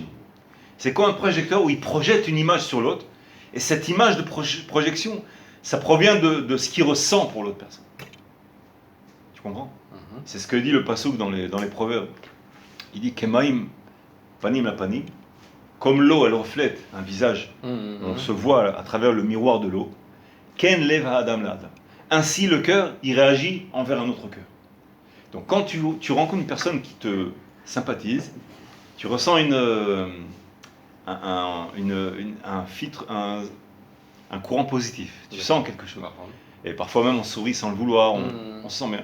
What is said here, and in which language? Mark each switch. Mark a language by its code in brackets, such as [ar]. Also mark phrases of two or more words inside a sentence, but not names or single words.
[fr] C'est comme un projecteur où il projette une image sur l'autre, et cette image de projection, ça provient de ce qu'il ressent pour l'autre personne. Tu comprends ? C'est ce que dit le passouk dans les proverbes. Il dit [he] כמים הפנים לפנים, [fr] comme l'eau elle reflète un visage, on se voit à travers le miroir de l'eau. [he] כן לב האדם לאדם. [fr] Ainsi le cœur, il réagit envers un autre cœur. Donc quand tu rencontres une personne qui te sympathise, tu ressens un courant positif. Tu sens quelque chose. Et parfois même on sourit sans le vouloir, on se sent bien.